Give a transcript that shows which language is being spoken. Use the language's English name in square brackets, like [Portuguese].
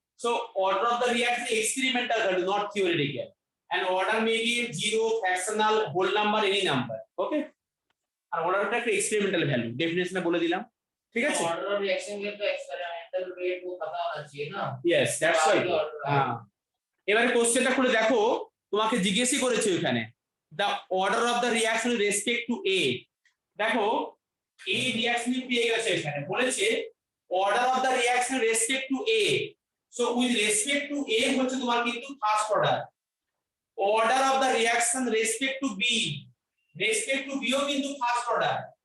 [English] So order of the reaction is experimental value, not theoretical, and order may be 0, fractional, whole number, any number. [Bangla] ওকে, আর অর্ডারটা একটা experimental value, ডেফিনেশনে বলে দিলাম, ঠিক আছে। [Hindi] Order of reaction के तो एक्सपेरिमेंटल रेट वो पता होना चाहिए ना। [English] Yes that's तो right. [Hindi] आगे order [Bangla] হ্যাঁ, এবারে কোশ্চেনটা খুলে দেখো, তোমাকে জিজ্ঞেসই করেছে ওখানে the order of the reaction respect to এ। দেখো এই রিঅ্যাকশন পেয়ে গেছে, এখানে বলেছে order of the reaction respect to A. So with respect to এ হচ্ছে তোমার কিন্তু first order. Order of the reaction respect to B, respect to bio কিন্তু ফার্স্ট অর্ডার।